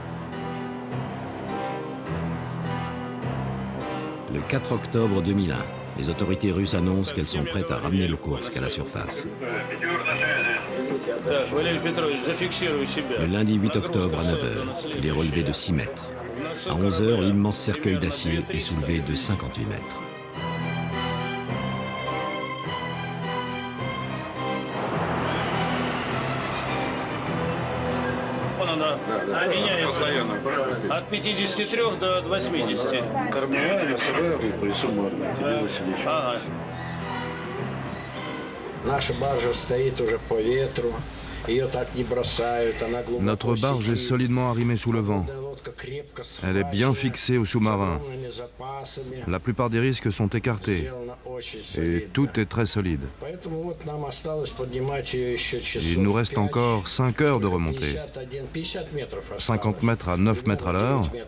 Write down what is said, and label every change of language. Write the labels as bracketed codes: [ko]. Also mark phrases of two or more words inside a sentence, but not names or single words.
[fr] Le 4 octobre 2001, les autorités russes annoncent qu'elles sont prêtes à ramener le Kursk à la surface. Le lundi 8 octobre à 9h, il est relevé de 6 mètres. À 11h, l'immense cercueil d'acier est soulevé de 58 mètres. [ru] От 53 до 80. Кормовая, носовая группа и суммарная. Тебе, Васильевич. Ага. Наша баржа стоит уже по ветру. Ее так не бросают. Она глубоко. [fr] Notre barge est solidement arrimée sous le vent. Elle est bien fixée au sous-marin. La plupart des risques sont écartés. Et tout est très solide. Il nous reste encore 5 heures de remontée. 50 mètres à 9 mètres à l'heure.